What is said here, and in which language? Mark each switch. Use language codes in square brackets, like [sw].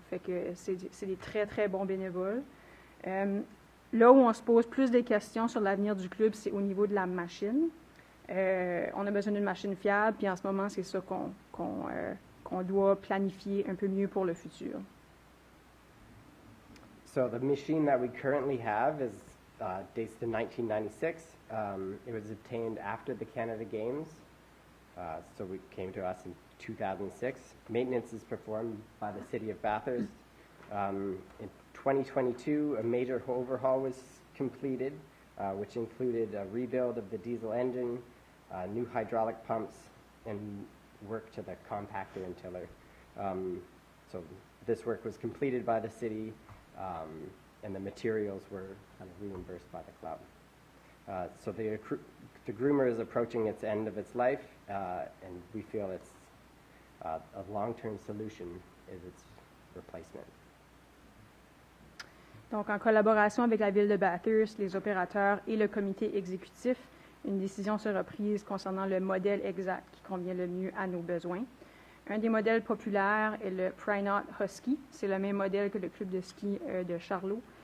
[fr] Fait que c'est des très, très bons bénévoles. Là où on se pose plus des questions sur l'avenir du club, c'est au niveau de la machine. On a besoin d'une machine fiable, puis en ce moment, c'est ça qu'on doit planifier un peu mieux pour le futur. [en] So the machine that we currently have is dates to 1996. It was obtained after the Canada Games, so it came to us in 2006. Maintenance is performed by the City of Bathurst. In 2022, a major overhaul was completed, which included a rebuild of the diesel engine, new hydraulic pumps, and work to the compactor and tiller. So this work was completed by the city, and the materials were kind of reimbursed by the club. So the groomer is approaching its end of its life, and we feel it's a long-term solution is its replacement. [fr] Donc, en collaboration avec la Ville de Bathurst, les opérateurs et le comité exécutif, une décision sera prise concernant le modèle exact qui convient le mieux à nos besoins. Un des modèles populaires est le Prynot Husky. C'est le même modèle que le club de ski de Charlot.